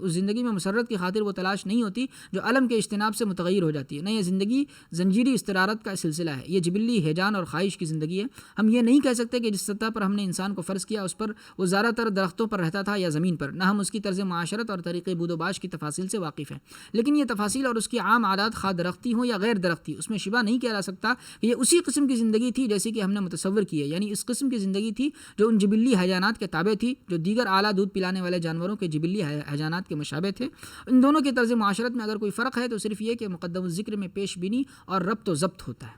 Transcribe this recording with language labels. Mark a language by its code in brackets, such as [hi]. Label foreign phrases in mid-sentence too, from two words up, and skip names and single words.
[ur] اس زندگی میں مسرت کی خاطر وہ تلاش نہیں ہوتی جو علم کے اجتناب سے متغیر ہو جاتی ہے، نہ یہ زندگی زنجیری استرارت کا سلسلہ ہے، یہ جبلی ہیجان اور خواہش کی زندگی ہے۔ ہم یہ نہیں کہہ سکتے کہ جس سطح پر ہم نے انسان کو فرض کیا اس پر وہ زیادہ تر درختوں پر رہتا تھا یا زمین پر، نہ ہم اس کی طرز معاشرت اور طریقے بود و باش کی تفاصیل سے واقف ہیں، لیکن یہ تفاصیل اور اس کی عام عادات خواہ درختی ہوں یا غیر درختی، اس میں شبہ نہیں کیا جا سکتا کہ یہ اسی قسم کی زندگی تھی جیسی کہ ہم نے متصور کی ہے، یعنی اس قسم کی زندگی تھی جو ان جبلی ہیجانات کے تابع تھی جو دیگر اعلیٰ دودھ پلانے والے جانوروں کے جبلی ہیجانات کے مشابہ تھے۔ ان دونوں کے طرز معاشرت میں اگر کوئی فرق ہے تو صرف یہ کہ مقدم الذکر میں پیش بینی اور ربط و ضبط ہوتا ہے۔